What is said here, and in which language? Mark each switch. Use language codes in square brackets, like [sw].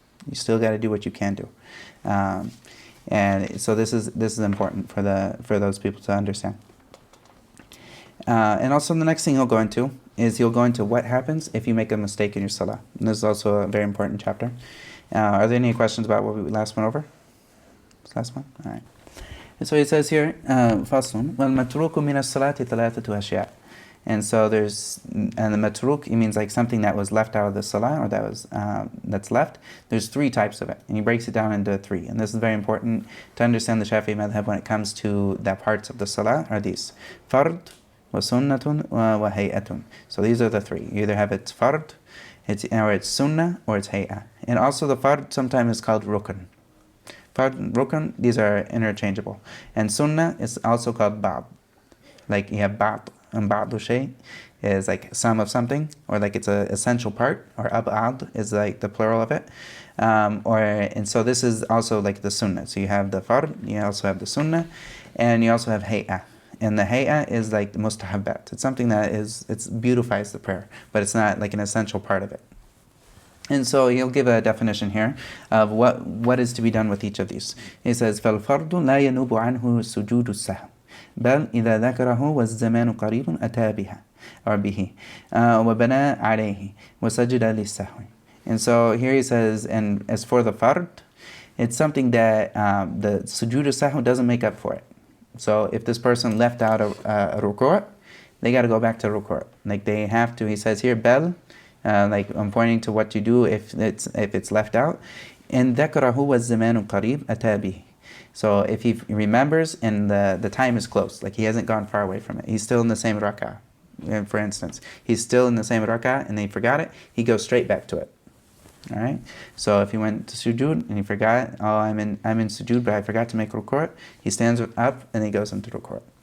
[en] You still got to do what you can do. And so this is important for those people to understand. And also the next thing he'll go into what happens if you make a mistake in your salah. And this is also a very important chapter. Are there any questions about what we last went over? This last one? All right. And so it says here, [ar] فَصْلٌ وَالْمَتْرُوكُ مِنَ الصَّلَاةِ ثَلَاثَةُ أَشْيَاء. [en] And so the matruk, it means like something that was left out of the salah, or that's left. There's three types of it, and he breaks it down into three. And this is very important to understand the Shafi'i madhab when it comes to the parts of the salah, are these: fard, [ar] wa sunnatun, wa hay'atun. [en] So these are the three. You either have it's fard, or it's sunnah, or it's hay'ah. And also the fard sometimes is called rukn. Fard, rukn, these are interchangeable. And sunnah is also called ba'd. Like you have ba'd and ba'du shay. is like some of something, or like it's an essential part, or ab'ad is like the plural of it. And so this is also like the sunnah. So you have the fard, you also have the sunnah, and you also have hay'ah. And the hay'ah is like the mustahabbat. It's something that beautifies the prayer, but it's not like an essential part of it. And so he'll give a definition here of what is to be done with each of these. He says, [ar] فَالْفَرْضُ لَا يَنُوبُ عَنْهُ سُجُودُ السَّهْوِ بَلْ إِذَا ذَكَرَهُ وَالزَّمَانُ قَرِيبٌ أَتَى بِهَا [en] or [ar] bihi وَبَنَى عَلَيْهِ وَسَجِدَ لِلسَّهْوِ. [en] And so here he says, and as for the fard, it's something that the sujood sahw doesn't make up for it. So if this person left out a ruku', they got to go back to ruku'. Like they have to, he says here, bel, like I'm pointing to what to do if it's left out. And [ar] ذَكَرَهُ وَالزَّمَانُ قَرِيبٌ أَتَى بِهِ. [en] So if he remembers and the time is close, like he hasn't gone far away from it, he's still in the same rak'ah. For instance, he's still in the same rak'ah and he forgot it, he goes straight back to it. All right. So if he went to sujood and he forgot, oh, I'm in sujood, but I forgot to make ruku', he stands up and he goes into ruku'.